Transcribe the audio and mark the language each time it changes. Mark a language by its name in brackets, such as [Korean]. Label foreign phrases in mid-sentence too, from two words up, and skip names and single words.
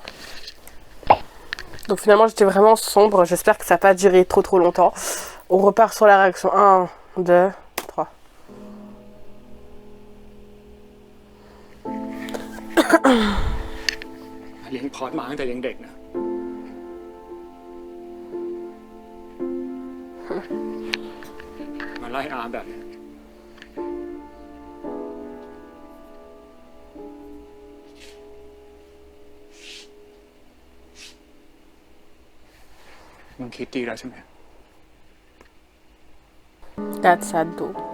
[French] Donc finalement j'étais vraiment sombre, j'espère que ça n'a pas duré trop longtemps. On repart sur la réaction. 1, 2, 3. [Thai] เลี้ยงพอดมาตั้งแต่ยังเด็กนะ มาไล่อาแบบนี้ มึงคิดดีแล้วใช่ไหม [English] That's sad though.